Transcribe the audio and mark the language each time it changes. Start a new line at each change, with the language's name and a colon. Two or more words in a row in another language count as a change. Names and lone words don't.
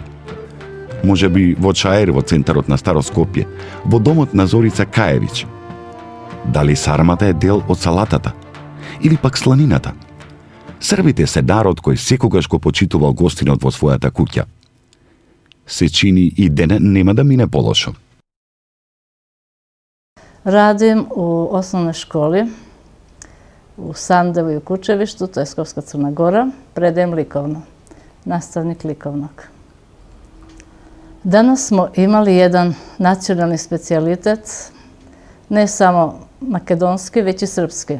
Macedonian: Може би во чаер во центарот на Старо Скопје, во домот на Зорица Каевиќ. Дали сармата е дел од салатата? Или пак сланината? Србите се народ кој секогаш го почитувал гостинот во својата куќа. Се чини и денес нема да мине полошо.
Serbian: Radim u osnovnoj školi u Sandevu i u Kučevištu, to je Skopska Crna Gora, predajem likovno, nastavnik likovnog. Danas smo imali jedan nacionalni specijalitet, ne samo makedonski, već i srpski.